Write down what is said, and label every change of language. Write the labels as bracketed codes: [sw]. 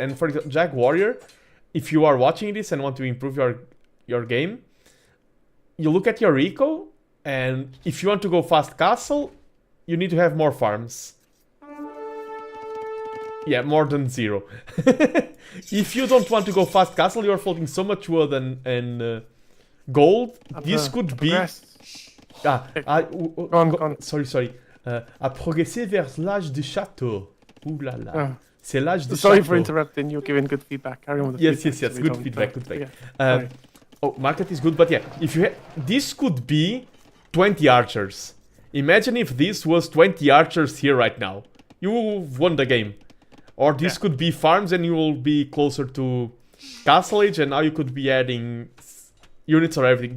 [en] And for example, Jag Warrior, if you are watching this and want to improve your game, you look at your eco, and if you want to go fast castle, you need to have more farms. Yeah, more than 0. If you don't want to go fast castle, you're floating so much wood and gold. This could be... Go on. Sorry. [fr] À progresser vers l'âge du château. Ouh là là. C'est l'âge du château. [en] Sorry for interrupting. You're giving good feedback. Carry on with the Yes. feedback. So Good feedback. Yeah. Oh, market is good, but yeah, if you this could be 20 archers. Imagine if this was 20 archers here right now. You won the game. Or this could be farms and you will be closer to Castle Age, and now you could be adding units or everything.